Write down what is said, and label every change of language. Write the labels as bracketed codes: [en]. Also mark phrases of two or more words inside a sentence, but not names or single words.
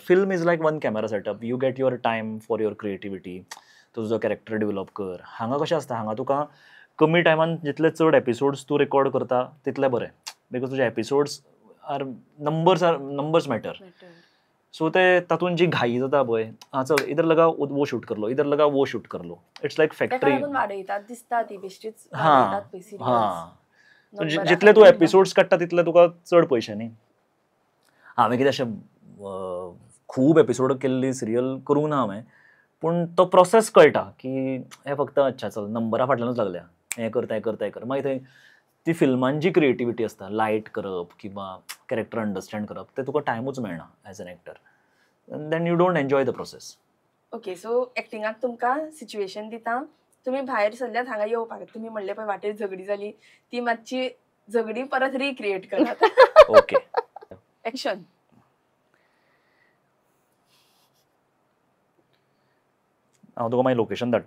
[en] film is like 1 camera setup. You get your time for your creativity. [kok] तुजो [en] character develop [kok] कर. हांगा कशें आसता, हांगा तुका कमी टायमान जितले चड एपिसोड्स तूं रेकॉर्ड करता तितले बरें. [en] because तुजे episodes are numbers matter. [kok] सो ते तातूंत जी घाई जाता पळय, [hi] चल इधर लगा वो शूट करलो, इधर लगा वो शूट करलो. [en] it's like factory. [kok] जितले तूं एपिसोड्स काडटा तितले तुका चड पयशे न्ही. हांवें कितें अशें खूब एपिसोड केल्ली सिरियल करूंक ना हांवें. पूण तो प्रोसेस कळटा की हें फक्त [hi] अच्छा चल [kok] नंबरा फाटल्यानूच लागल्या, हें कर. मागीर थंय ती फिल्मान जी क्रिएटिविटी आसता, लायट करप किंवा [en] character understand [kok] करप, ते तुका टायमूच मेळना [en] as an actor. then you don't enjoy the process. okay, so [kok] एक्टिंगाक तुमकां सिच्युएशन दिता, तुमी भायर सरल्यात हांगा येवपाक. तुमी म्हणले पळय वाटेर झगडी जाली, ती मातशी झगडी परत रिक्रिएट करात. ओके, एक्शन. हांव तुका मागीर लोकेशन धाडटा.